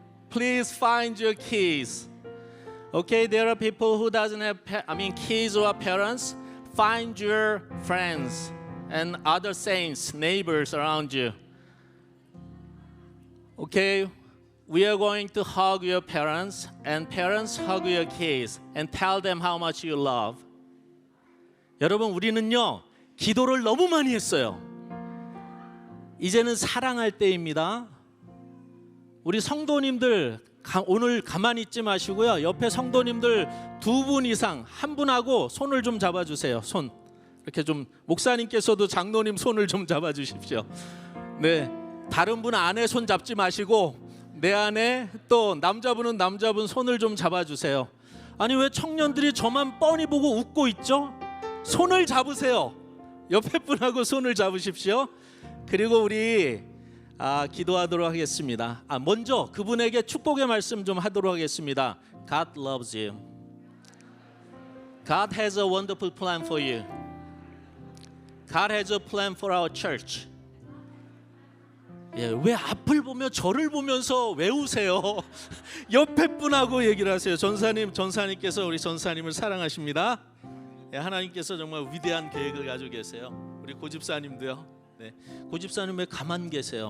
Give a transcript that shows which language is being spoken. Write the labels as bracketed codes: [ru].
[en] Please find your kids. Okay, there are people who doesn't have kids or parents. Find your friends and other saints, neighbors around you. Okay, we are going to hug your parents, and parents hug your kids and tell them how much you love. [ko] 여러분, 우리는요 기도를 너무 많이 했어요. 이제는 사랑할 때입니다. 우리 성도님들 오늘 가만히 있지 마시고요. 옆에 성도님들 2분 이상, 한 분하고 손을 좀 잡아주세요. 손 이렇게 좀, 목사님께서도 장로님 손을 좀 잡아주십시오. 네, 다른 분 안에 손 잡지 마시고 내 안에 또 남자분은 남자분 손을 좀 잡아주세요. 아니 왜 청년들이 저만 뻔히 보고 웃고 있죠? 손을 잡으세요. 옆에 분하고 손을 잡으십시오. 그리고 우리 기도하도록 하겠습니다. 먼저 그분에게 축복의 말씀 좀 하도록 하겠습니다. [en] God loves you. God has a wonderful plan for you. God has a plan for our church. [ko] 예, 왜 앞을 보며 저를 보면서 왜 우세요? 옆에 분하고 얘기를 하세요. 전사님께서 우리 전사님을 사랑하십니다. 예, 하나님께서 정말 위대한 계획을 가지고 계세요. 우리 고집사님도요. 네, 고집사님 왜 가만 계세요?